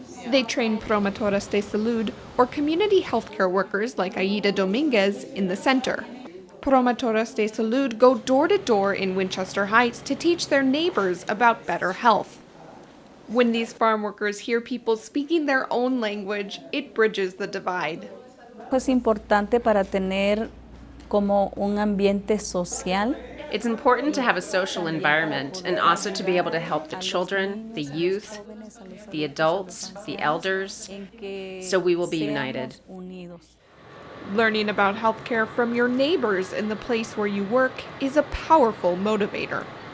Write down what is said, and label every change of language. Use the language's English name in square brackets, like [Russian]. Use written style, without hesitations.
[English] They train promotoras de salud, or community healthcare workers like Aida Dominguez, in the center. Promotoras de salud go door to door in Winchester Heights to teach their neighbors about better health. When these farm workers hear people speaking their own language, it bridges the divide. [Spanish] Es importante para tener como un ambiente social. [English] It's important to have a social environment and also to be able to help the children, the youth, the adults, the elders, so we will be united. Learning about healthcare from your neighbors in the place where you work is a powerful motivator.